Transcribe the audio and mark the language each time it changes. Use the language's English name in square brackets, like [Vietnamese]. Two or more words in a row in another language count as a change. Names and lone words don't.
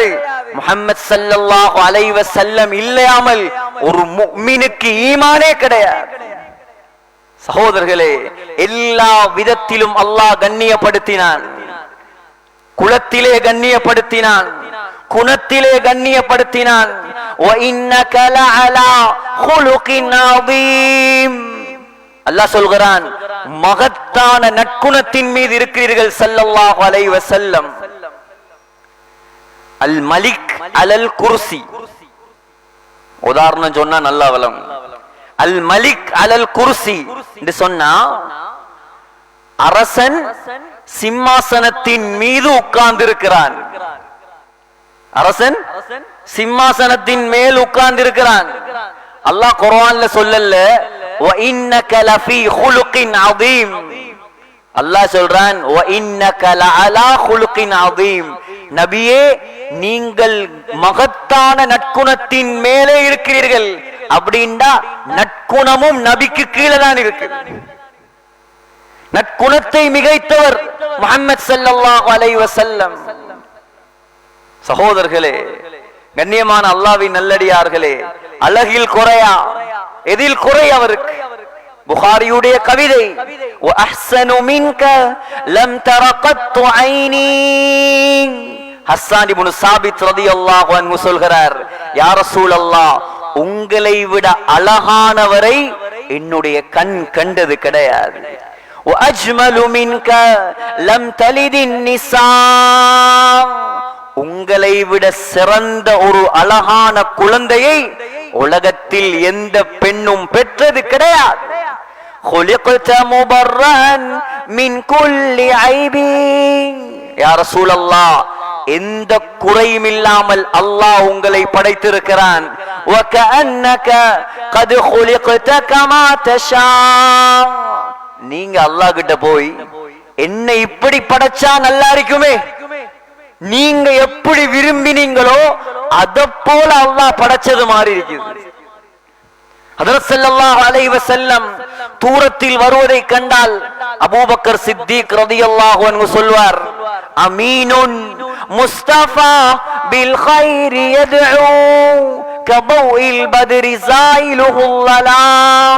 [Tamil] முஹம்மது [Arabic] صلى الله عليه وسلم [Tamil] இல்லாமல் ஒரு முஃமினுக்கு ஈமானே கிடையாது. சகோதரர்களே, எல்லா விதத்திலும் அல்லாஹ் கண்ணியப்படுத்தினான். குலத்திலே கண்ணியப்படுத்தினான், குணத்திலே கண்ணியப்படுத்தினான். [Arabic] وَإِنَّكَ لَعَلَى خُلُقٍ عَظِيمٍ. [Tamil] அல்லாஹ் சொல்கிறான், மகத்தான நற்குணத்தின் மீது இருக்கிறீர்கள் [Arabic] صلى الله عليه وسلم. الملك على الكرسي, [Tamil] உதாரணம் சொன்னா நல்லா வலம். [Arabic] الملك على الكرسي [Tamil] என்று சொன்னா அரசன் சிம்மாசனத்தின் மீது உட்கார்ந்து இருக்கிறான். அரசன் சிம்மாசனத்தின் மேல் உட்கார்ந்து இருக்கிறான். அல்லாஹ் குர்ஆன்ல சொல்லல [Arabic] وَإِنَّكَ لَفِي خُلُقٍ عَظِيمٍ. [Tamil] அல்லாஹ் சொல்றான் [Arabic] وَإِنَّكَ لَعَلَى خُلُقٍ عَظِيمٍ. [Tamil] நபியே, நீங்கள் மகத்தான நற்குணத்தின் மேலே இருக்கிறீர்கள். அப்படின்னா நற்குணமும் நபிக்கு கீழே தான் இருக்கு. நற்குணத்தை மிகைத்தவர் முஹம்மது [Arabic] صلى الله عليه وسلم. [Tamil] சகோதரர்களே, கண்ணியமான அல்லாஹ்வின் நல்லடியார்களே, அழகில் குறையா, எதில் குறை அவருக்கு? புகாரியுடைய கவிதை, [Arabic] وَأَحْسَنُ مِنْكَ لَمْ تَرَ قَطُّ عَيْنِي. [Tamil] ஹஸ்ஸான் இப்னு சாபித் [Arabic] رضي الله عنه [Tamil] சொல்கிறார், [Arabic] يا رسول الله, [Tamil] உங்களை விட அழகானவரை என்னுடைய கண் கண்டது கிடையாது. [Arabic] وَأَجْمَلُ مِنْكَ لَمْ تَلِدِ النِّسَاء. [Tamil] உங்களை விட சிறந்த ஒரு அழகான குழந்தையை உலகத்தில் எந்த பெண்ணும் பெற்றது கிடையாது. [Arabic] خُلِقْتَ مُبَرًّا مِنْ كُلِّ عَيْبٍ. يا رسول الله, [Tamil] எந்த குறையும் இல்லாமல் அல்லாஹ் உங்களை படைத்திருக்கிறான். [Arabic] وَكَأَنَّكَ قَدْ خُلِقْتَ كَمَا تَشَاءُ. [Tamil] நீங்க அல்லாஹ் கிட்ட போய் என்னை இப்படி படைச்சா நல்லா இருக்குமே, நீங்க எப்படி விரும்பினீங்களோ அத போல அல்லாஹ் படைச்சது மாதிரி இருக்குது. [Arabic] حضرة صلى الله عليه وسلم [Tamil] தூரத்தில் வருவதை கண்டால் அபூபக்கர் சித்திக் [Arabic] رضي الله عنه சொல்வார், أمين مصطفى بالخير يدعو كضوء البدر زايله الظلام.